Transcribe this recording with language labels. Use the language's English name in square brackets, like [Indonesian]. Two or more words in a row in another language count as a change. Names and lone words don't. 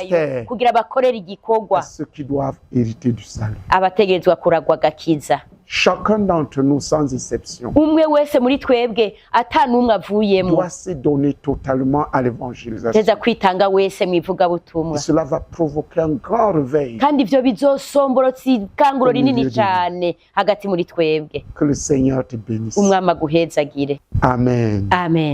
[French] ministère [Rundi] kugira bakorere igikorwa [French] à ceux qui doivent hériter du salut. [Rundi] abategerezwa kuragwa agakiza. [French] Chacun d'entre nous, sans exception, [Rundi] umwe wese muri twebwe ata n'umwe avuyemo [French] doit se donner totalement à l'évangélisation. [Rundi] teza kwitanga wese mu [French] Et [Rundi] ivugabutumwa, [French] cela va provoquer un grand réveil. [Rundi] kandi ivyo bizosomborotsa ikanguro [French] Au milieu [Rundi] rinini [French] de [Rundi] cane hagati muri twebwe. [French] Que le Seigneur te bénisse. [Rundi] umwami aguhezagire. [French] Amen. [Rundi] amen.